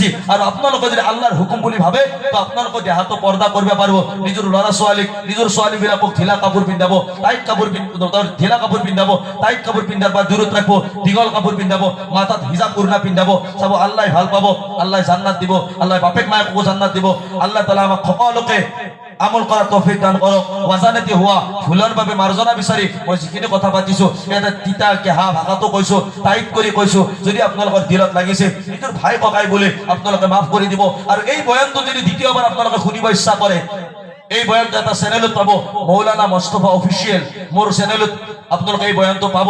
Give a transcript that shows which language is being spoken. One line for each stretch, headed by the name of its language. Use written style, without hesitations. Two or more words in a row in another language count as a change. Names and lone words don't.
Assamese: আৰু আপোনালোকে যদি আল্লাহৰ হুকুম বুলি ভাবে তো আপোনালোকে দেহাটো পৰ্দা কৰিব পাৰিব। নিজৰ ল'ৰা ছোৱালীক, নিজৰ ছোৱালীবিলাকক ঢিলা কাপোৰ পিন্ধাব, টাইট কাপোৰ ঢিলা কাপোৰ পিন্ধাব, টাইট কাপোৰ পিন্ধাৰ পৰা দূৰত ৰাখিব, দীঘল কাপোৰ পিন্ধাব, মাথাত হিজাব উৰনা পিন্ধাব, চাব আল্লাহ ভাল পাব, আল্লাহ জান্নাত দিব, আল্লাহ বাপেক মায়েকো জান্নাত দিব।
Bangla: আল্লাহ তাআলা আমাক সকলোকে আমল করার তৌফিক দান করো।
Assamese: ওয়াজানাতি হুয়া ভুলৰ বাবে মাৰ্জনা বিচাৰি মই যিখিনি কথা পাতিছো এটা তিতা কেহা ভাষাটো কৈছো, টাইট কৰি কৈছো, যদি আপোনালোকৰ দিলত লাগিছে নিজৰ ভাই ককাই বুলি আপোনালোকে মাফ কৰি দিব। আৰু এই বয়ানটো যদি দ্বিতীয়বাৰ আপোনালোকে শুনিব ইচ্ছা কৰে, এই বয়ানটো এটা চেনেলত পাব, মৌলানা মুস্তাফা অফিচিয়েল, মোৰ চেনেলত আপোনালোকে এই বয়ানটো পাব।